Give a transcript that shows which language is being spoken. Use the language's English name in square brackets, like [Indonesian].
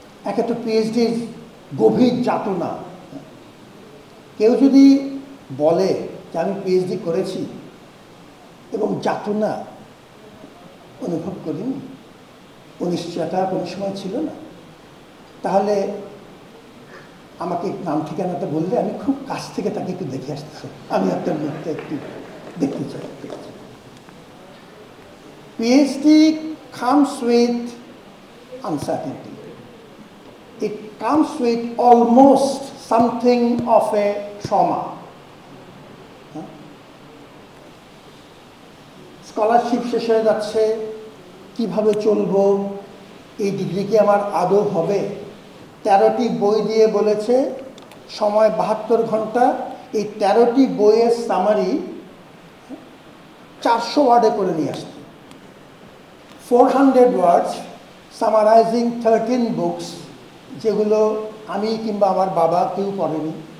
[Bangla] এক একটা পিএইচডির গভীর যাতনা। কেউ যদি বলে যে আমি পিএইচডি করেছি এবং যাতনা অনুভব করিনি, অনিশ্চয়তা কোনো সময় ছিল না, তাহলে আমাকে নাম ঠিকানাটা বললে আমি খুব কাছ থেকে তাকে একটু দেখে আসতে চাই, আমি আপনার মুখটা একটু দেখতে চাই। [English] PhD comes with uncertainty. It comes with almost something of a trauma. [Bangla] Scholarship শেষ হয়ে যাচ্ছে, কিভাবে চলবো, এই ডিগ্রি কি আমার আদৌ হবে? 13টি বই দিয়ে বলেছে সময় 72 ঘন্টা, এই 13টি বইয়ের সামারি 400 ওয়ার্ডে করে নিয়ে আসতে, [English] 400 words summarising 13 books, [Bangla] যেগুলো আমি কিংবা আমার বাবা কেউ পড়েনি।